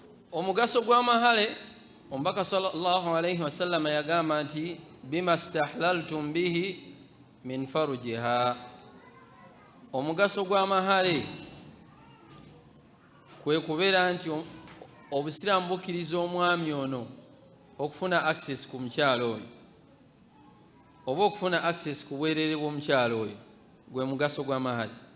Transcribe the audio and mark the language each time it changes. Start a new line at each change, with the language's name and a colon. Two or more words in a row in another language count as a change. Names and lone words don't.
Ganda: omugaso gw'amahale omubaka
Arabic: صلى الله عليه وسلم
Ganda: yagamba nti
Arabic: بما استحللتم به من فروجها.
Ganda: Omugaso gw'amahale kwe kubeera nti obusiraamu bukkiriza omwami ono okufuna access ku mukyalo oyo oba okufuna access ku bwereere bw'omukyalo oyo, gwe mugaso gw'amahale.